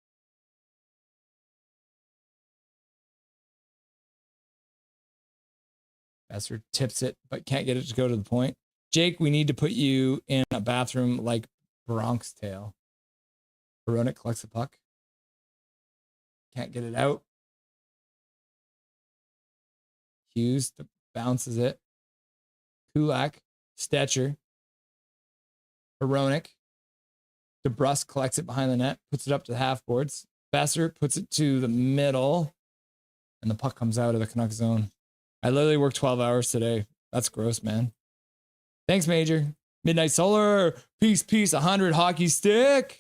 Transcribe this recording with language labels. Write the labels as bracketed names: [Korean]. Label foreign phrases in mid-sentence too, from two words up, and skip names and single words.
[English] Besser tips it, but can't get it to go to the point. Jake, we need to put you in a bathroom like Bronx Tale. Veronic collects the puck. Can't get it out. Hughes bounces it. Kulak, Stetcher. Veronic. DeBrusque collects it behind the net, puts it up to the half boards. Besser puts it to the middle, and the puck comes out of the Canucks zone. I literally worked 12 hours today. That's gross, man. Thanks, Major. Midnight Solar. Peace. 100 hockey stick.